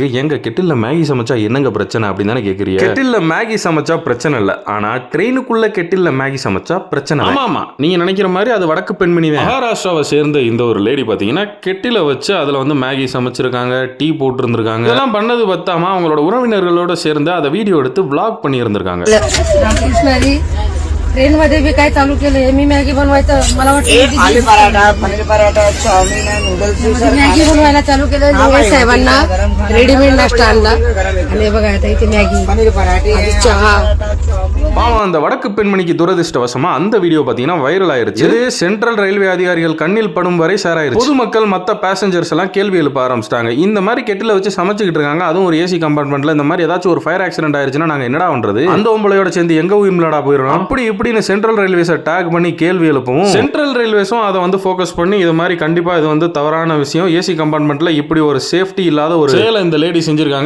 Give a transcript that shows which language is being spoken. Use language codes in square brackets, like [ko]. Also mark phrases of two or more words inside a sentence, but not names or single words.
[ta] எங்க கெட்டில்ல மேகி சமைச்சா என்னங்க பிரச்சனை அப்படின்னு தானே கேக்குறீங்க. கெட்டில்ல மேகி சமைச்சா பிரச்சனை இல்ல, ஆனா ட்ரெயினுக்குள்ள கெட்டில்ல மேகி சமைச்சா பிரச்சனை. ஆமா, நீங்க நினைக்கிற மாதிரி அது வடக்கு பெண்மணி தான். மகாராஷ்டிராவை சேர்ந்த இந்த ஒரு லேடி பாத்தீங்கன்னா கெட்டில வச்சு அதுல வந்து மேகி சமைச்சிருக்காங்க, டீ போட்டு இருந்திருக்காங்க. இதெல்லாம் பண்ணது பத்தாம அவங்களோட உறவினர்களோட சேர்ந்து அதை வீடியோ எடுத்து விளாக் பண்ணி இருந்திருக்காங்க. [mr] ट्रेन मध्ये बी काय चालू केलंय, मी मॅगी बनवायचं मला वाटतं आलू पराठा, पनीर पराठा, चाउमीन, नूडल्स, मॅगी बनवायला चालू केलं. लोकेश साहेबांना रेडीमेड नाश्ता आणला आणि बघा आता इथे मॅगी, पनीर पराठे, चहा. [ta] பாவம் அந்த வடக்கு பெண்மணிக்கு துரதிருஷ்டவசமா அந்த வீடியோ பாத்தீங்கன்னா வைரல் ஆயிருச்சு. இது சென்ட்ரல் ரயில்வே அதிகாரிகள் கண்ணில் படும் வரை ஷேர் ஆயிருச்சு. பொதுமக்கள் மத்த பேசஞ்சர்ஸ் எல்லாம் கேள்வி எழுப்ப ஆரம்பிச்சிட்டாங்க. இந்த மாதிரி கெட்டில வச்சு சமைச்சுக்கிட்டு இருக்காங்க, அதுவும் ஒரு [en] AC compartmentल. [ta] இந்த மாதிரி ஏதாச்சும் ஒரு [en] fire accident [ta] ஆயிருச்சுன்னா நாங்க என்னடா பண்றது, அந்த ஒம்பளையோட சேர்ந்து எங்க உயிர்லடா போயிடும் அப்படி இப்படின்னு சென்ட்ரல் ரயில்வேஸை டேக் பண்ணி கேள்வி எழுப்பவும் சென்ட்ரல் ரயில்வேஸும் அதை வந்து ஃபோக்கஸ் பண்ணி இது மாதிரி கண்டிப்பா இது வந்து தவறான விஷயம், [en] AC compartmentल [ta] இப்படி ஒரு சேஃப்டி இல்லாத ஒரு செயலை இந்த லேடி செஞ்சிருக்காங்க.